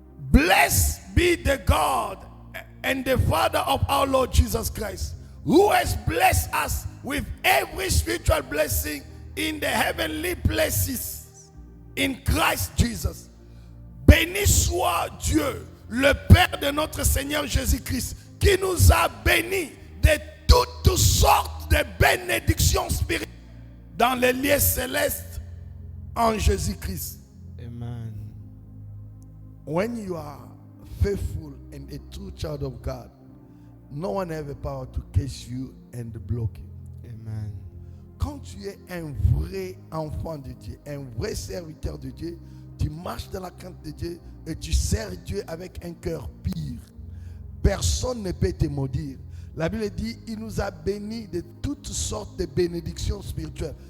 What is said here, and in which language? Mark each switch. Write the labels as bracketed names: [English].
[English] Blessed be the God and the Father of our Lord Jesus Christ, who has blessed us with every spiritual blessing in the heavenly places in Christ Jesus. [French] Béni soit Dieu, le Père de notre Seigneur Jésus-Christ, qui nous a bénis de toutes sortes de bénédictions spirituelles dans les lieux célestes en Jésus-Christ. Amen. [English] When you are faithful and a true child of God, no one has the power to catch you and block you. Amen. [French] Quand tu es un vrai enfant de Dieu, un vrai serviteur de Dieu, tu marches dans la crainte de Dieu et tu sers Dieu avec un cœur pur. Personne ne peut te maudire. La Bible dit, il nous a bénis de toutes sortes de bénédictions spirituelles.